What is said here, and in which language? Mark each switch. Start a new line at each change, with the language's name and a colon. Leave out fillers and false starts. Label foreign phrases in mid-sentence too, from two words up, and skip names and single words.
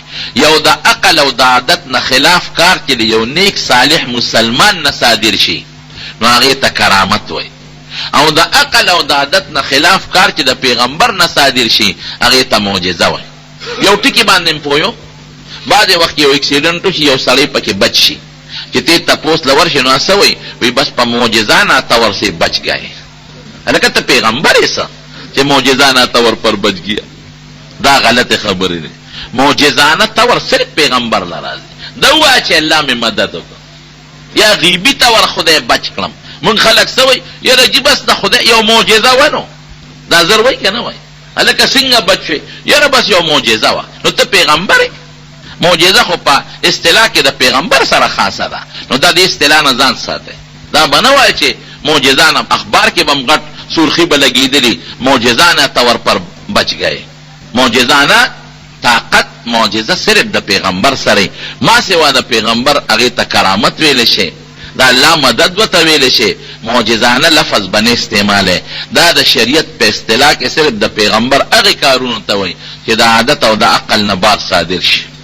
Pashto: یو د عقل او د عادت نه خلاف کار چې د یو نیک صالح مسلمان نه صادر شي نو هغې ته کرامت وایي، او د عقل او د عادت نه خلاف کار چې د پیغمبر نه صادر شي هغې ته معجزه وایي. یو ټکي باندې م پوهیو، بعضې وخت یو اکسیډنټ وشي، یو سړی پکې بچ شي، چې ته تپوس لور شي نو څه وایي؟ وایي بس په
Urdu: معجزانه طور سے بچ گئے.
Pashto: هلکه ته پیغمبر یې څه چې
Urdu: معجزانه طور پر بچ گیا؟
Pashto: دا غلط خبرې دی. معجزانه طور صرف پیغمبر لراځي. دا وایي چې الله مې مدد وکړه، یا غیبي طور خدای بچ کړم. مونږ خلک څه وایي؟ یاره جي بس د خدای یو معجزه ونو، دا زر وایي که نه وایي؟ هلکه څنګه بچ شوې؟ یاره بس یو معجزه وه. نو ته پیغمبر یې؟ معجزه خو په اصطلاح کې د پیغمبر سره خاصه ده. نو دا د اصطلاح نه ځان ساتئ. دا به نه وایي چې معجزانه اخبار کې به م غټ سرخي به لګېدلي
Urdu: معجزانه طور پر بچ گئے.
Pashto: معجزانه طاقت معجزه صرف د پیغمبر سره، ما سوا د پیغمبر هغې ته کرامت ویلی شي، د الله مدد ورته ویلی شي. معجزانه لفظ بنه استعماله. دا د شریعت په اصطلاح کې صرف د پیغمبر هغې کارونو ته وایي چې د عادت او د عقل نه بار صادر شي.